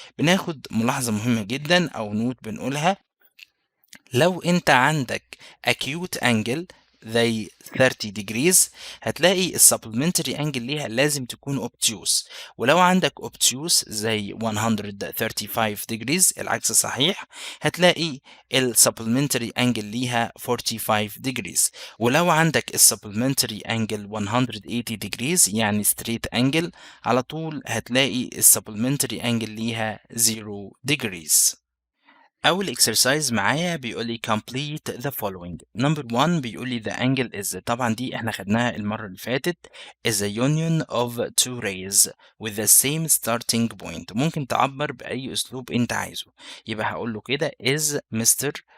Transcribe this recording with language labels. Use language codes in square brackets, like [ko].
[ar] بناخد ملاحظة مهمة جدا أو نوت بنقولها لو أنت عندك acute angle زي 30 degrees هتلاقي ال supplementary angle ليها لازم تكون obtuse، ولو عندك obtuse زي 135 degrees العكس صحيح هتلاقي ال supplementary angle ليها 45 degrees. ولو عندك ال supplementary angle 180 degrees يعني straight angle على طول هتلاقي ال supplementary angle ليها 0 degrees. أول exercise معايا بيقول لي [en] complete the following. number 1 [ar] بيقول لي [en] the angle is [ar] طبعا دي احنا خدناها المرة اللي فاتت [en] is a union of two rays with the same starting point. [ar] ممكن تعبر بأي أسلوب أنت عايزه. يبقى هقول له كده is Mr.